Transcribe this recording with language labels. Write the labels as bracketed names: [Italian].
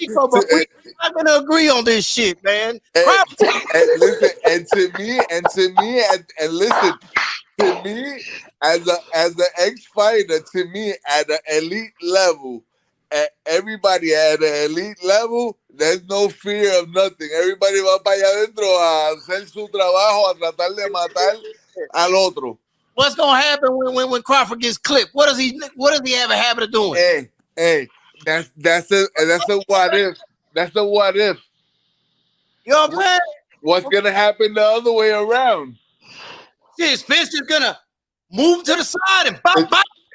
[English] But we're not gonna agree on this shit, man. And to me, listen. To me, as an ex-fighter, to me at an elite level, everybody at an elite level, there's no fear of nothing. Everybody [Spanish] va para allá adentro a hacer su trabajo, a tratar de matar al otro. [English] What's gonna happen when Crawford gets clipped? What does he have a habit of doing? Hey, that's a what if. That's a what if. You know what I'm saying? What's gonna happen the other way around? Shit, Spence is gonna move to the side and come back.